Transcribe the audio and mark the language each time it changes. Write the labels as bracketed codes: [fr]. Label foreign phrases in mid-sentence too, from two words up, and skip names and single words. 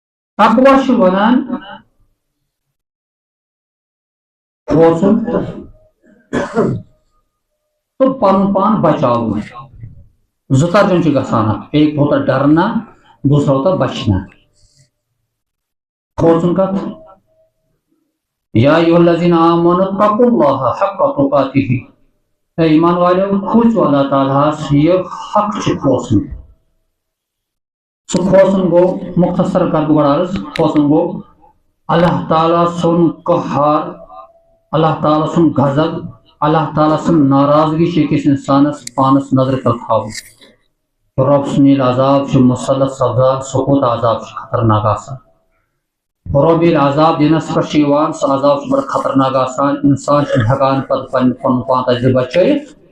[ks] تقوا چھُ وَنان کھوژُن تہٕ پَنُن پان بچاوُن زٕ ترجمہٕ چھِ گژھان اَتھ [ur] ایک ہوتا ڈرنا دوسرا ہوتا بچنا [ks] کھوژُن کَتھ [ar] یا ایھا الذین آمنوا اتقوا اللہ حق تقاتہ [ur] اے ایمان والو [ks] کھوژو اللہ تعالیٰ یہ حق چھُ کھوژُن سُہ کھوژُن گوٚو مختصر کر بہٕ گۄڈٕ عرض کھوژُن گوٚو اللہ تعالیٰ سُنٛد قہار اللہ تعالیٰ سُنٛد غضب اللہ تعالیٰ سٕنٛز ناراضگی چھِ أکِس اِنسانس پانس نظرِ تل تھاوُن رۄب سُنٛد ییٚلہِ عذاب چھُ مُسلط سپدان سُہ کوٗتاہ عذاب چھُ خطرناک آسان رۄب ییٚلہِ عذاب دِنس پٮ۪ٹھ چھُ یِوان سُہ عذاب چھُ بڑٕ خطرناک آسان اِنسان چھُنہٕ ہٮ۪کان پتہٕ پنُن پان تتہِ بچٲیِتھ